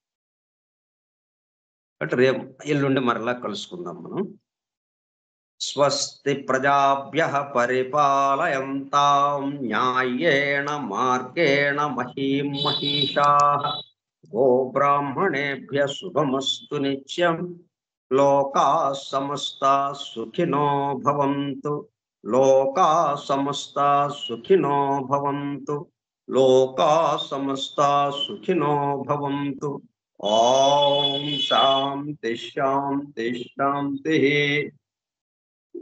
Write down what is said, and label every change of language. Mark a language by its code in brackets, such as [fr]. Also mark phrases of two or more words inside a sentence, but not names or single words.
[te] అంటే రేపు ఎల్లుండి మరలా కలుసుకుందాం మనం. [sa] స్వస్తి ప్రజాభ్యః పరిపాలయంతాం న్యాయేణ మార్గేణ మహీం మహిషాః. గోబ్రాహ్మణేభ్యః శుభమస్తు నిత్యం. లోకాః సమస్తాః సుఖినో భవంతు. లోకాః సమస్తాః సుఖినో భవంతు. లోకాః సమస్తాః సుఖినో భవంతు. ఓం శాంతి శాంతి శాంతి.